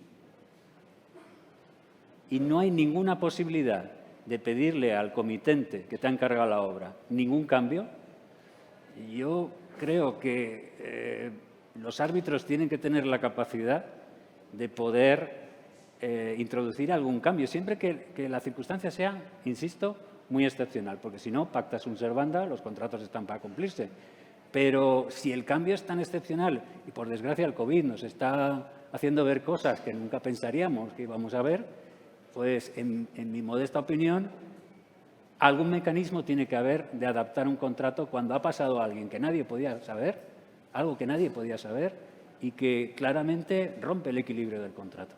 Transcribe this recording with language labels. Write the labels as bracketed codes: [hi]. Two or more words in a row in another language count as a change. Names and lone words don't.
[es] y no hay ninguna posibilidad de pedirle al comitente que te ha encargado la obra ningún cambio, yo creo que los árbitros tienen que tener la capacidad de poder introducir algún cambio, siempre que la circunstancia sea, insisto, muy excepcional, porque si no, [la] pacta sunt servanda, [es] los contratos están para cumplirse. Pero si el cambio es tan excepcional y, por desgracia, el COVID nos está haciendo ver cosas que nunca pensaríamos que íbamos a ver, pues, en mi modesta opinión, algún mecanismo tiene que haber de adaptar un contrato cuando ha pasado a alguien que nadie podía saber, algo que nadie podía saber y que claramente rompe el equilibrio del contrato.